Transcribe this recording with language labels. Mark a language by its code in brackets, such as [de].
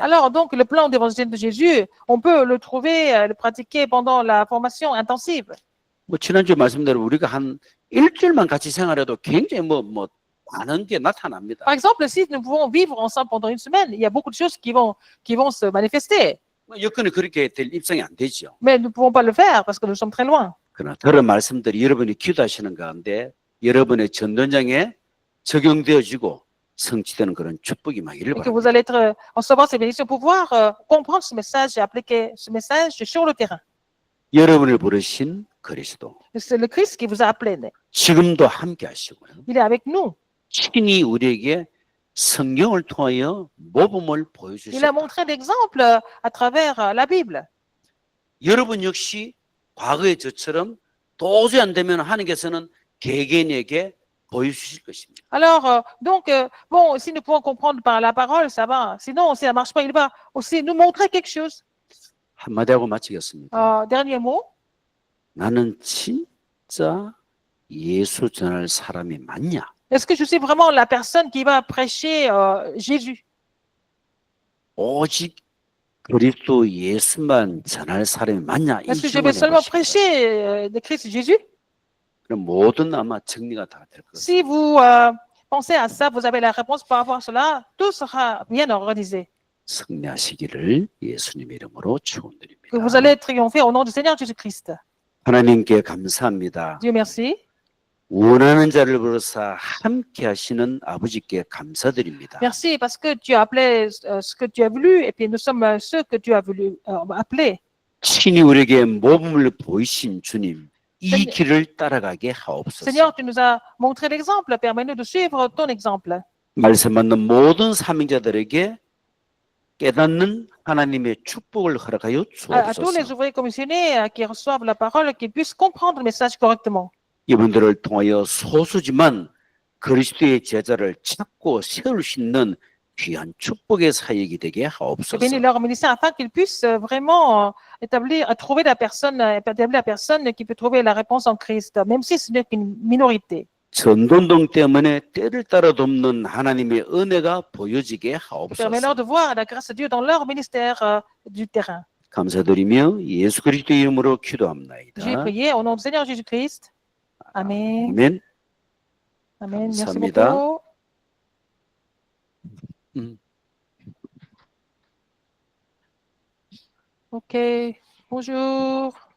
[fr] Alors, donc, le plan d'évangélisation de Jésus, on peut le trouver, le pratiquer pendant la formation intensive. [ko] 뭐 지난주에 말씀대로 우리가 한 일주일만 같이 생활해도 굉장히 뭐 많은 게 나타납니다. [fr] Par exemple, si nous pouvons vivre ensemble pendant une semaine, il y a beaucoup de choses qui vont se manifester. [ko] 뭐 여건이 그렇게 될 입장이 안 되죠. [fr] Mais nous ne pouvons pas le faire parce que nous sommes très loin. [ko] 그러나 그런 말씀들이 여러분이 기도하시는 가운데 여러분의 전도장에 적용되어지고 성취되는 그런 축복이 많기를 [fr] Et que vous [ko] 바랍니다. [fr] allez être, recevoir ces bénédictions pour pouvoir comprendre ce message et appliquer ce message sur le terrain. [ko] 여러분을 부르신 그리스도 [fr] C'est le Christ qui vous a appelé. [ko] 지금도 함께 하시고요. [fr] Il est avec nous. [ko] 친히 우리에게 성경을 통하여 모범을 [fr] Il a [ko] 보여주셨다. [fr] montré l'exemple à travers la Bible. [ko] 여러분 역시 과거의 저처럼 도저히 안 되면 하나님께서는 개개인에게 보여주실 것입니다. [fr] Alors, donc, bon, si nous pouvons comprendre par la parole, ça va. Sinon, si ça ne marche pas, il va aussi nous montrer quelque chose. [ko] 한마디 하고 마치겠습니다. [fr] Dernier mot. [ko] 나는 진짜 예수 전할 사람이 맞냐? [fr] Est-ce que je suis vraiment la personne qui va prêcher Jésus? [ko] 오직 그리스도 예수만 전할 사람이 맞냐? 이 [fr] Est-ce que je vais [ko] 질문을 [fr] seulement [ko] 해보십시오. [fr] prêcher de Christ Jésus? [ko] 그럼 모든 아마 정리가 다 될 것입니다. [fr] Si vous pensez à ça, vous avez la réponse par rapport à cela, tout sera bien organisé. [ko] 승리하시기를 예수님의 이름으로 축원드립니다. [fr] Que vous allez triompher au nom du Seigneur Jésus-Christ. [ko] 하나님께 감사합니다. [fr] Dieu merci. [ko] 원하는 자를 불러서 함께 하시는 아버지께 감사드립니다. [fr] Merci parce que tu as appelé ce que tu as voulu et puis nous sommes ceux que tu as voulu appeler. [ko] 친히 우리에게 모범을 보이신 주님, 이 [fr] Seigneur- [ko] 길을 따라가게 하옵소서. [fr] Seigneur, tu nous as montré l'exemple. Permets-nous de suivre ton exemple. [ko] 말씀 받는 모든 사명자들에게 깨닫는 하나님의 축복을 허락하여 [fr] À tous les [ko] 주옵소서. [fr] ouvriers commissionnés qui reçoivent la parole, qu'ils puissent comprendre le message correctement. [ko] 이분들을 통하여 소수지만 그리스도의 제자를 찾고 세울 수 있는 귀한 축복의 사역이 되게 [fr] Et [ko] 하옵소서. [fr] bénis leur ministère afin qu'ils puissent vraiment trouver établir la personne qui peut trouver la réponse en Christ, même si ce n'est qu'une minorité. [ko] 전돈동 때문에 때를 따라 돕는 하나님의 은혜가 보여지게 [fr] Permets-leur de voir la grâce de Dieu dans leur ministère du terrain. [ko] 감사드리며 예수 그리스도 이름으로 [fr] J'ai [ko] 기도합나이다. [fr] prié au nom du Seigneur Jésus-Christ. Amen. [ko] 아멘. [fr] Amen. Merci [ko] 감사합니다. [fr] beaucoup. Ok, bonjour.